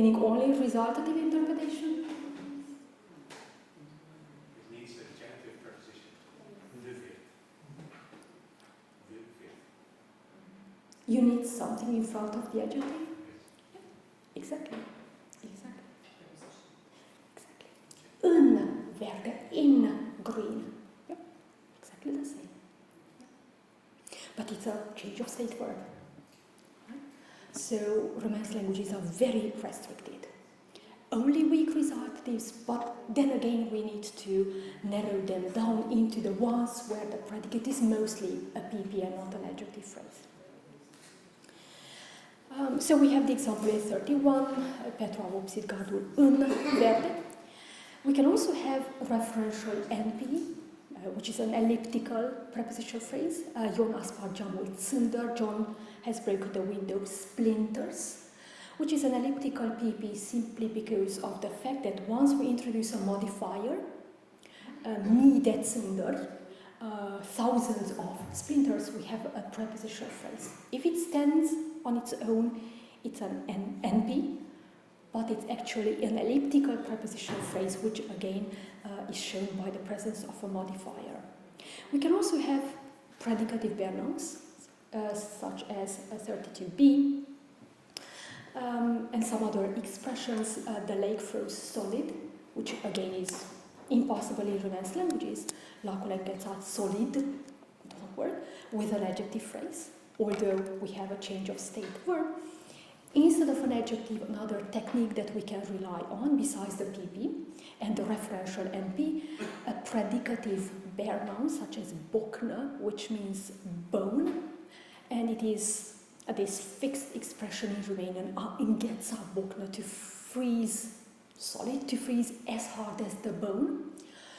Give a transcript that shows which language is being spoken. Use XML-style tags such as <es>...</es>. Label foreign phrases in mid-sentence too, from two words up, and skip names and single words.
<en>Meaning only resultative interpretation? It needs a genitive preposition. You need something in front of the adjective? Exactly.</en> <ro>În verde,</ro> <en>in green. Yep. Exactly the same. But it's a change of state verb. Right? So Romance languages are very restricted. Only weak resultatives, but then again we need to narrow them down into the ones where the predicate is mostly a PP and not an adjective phrase. So we have the example in 31,</en> <ro>Petru a vopsit gardul în verde.</ro> <en>We can also have referential NP, which is an elliptical prepositional phrase.</en> <ro>Ion a spart geamul țândăr,</ro> <en>John has broken the window splinters, which is an elliptical PP simply because of the fact that once we introduce a modifier,</en> <ro>mii de țândări,</ro> <en>thousands of splinters, we have a prepositional phrase. If it stands on its own, it's an NP, but it's actually an elliptical prepositional phrase, which again is shown by the presence of a modifier. We can also have predicative bare nouns, such as 32B, and some other expressions. The lake froze solid, which again is impossible in Romance languages.</en> <ro>Lacul a înghețat solid,</ro> <en>doesn't work, with an adjective phrase, although we have a change of state verb. Instead of an adjective, another technique that we can rely on, besides the PP and the referential NP, a predicative bare noun, such as bokna, which means bone, and it is this fixed expression in Romanian,</en> <ro>a îngheța bokna,</ro> <en>to freeze solid, to freeze as hard as the bone.</en>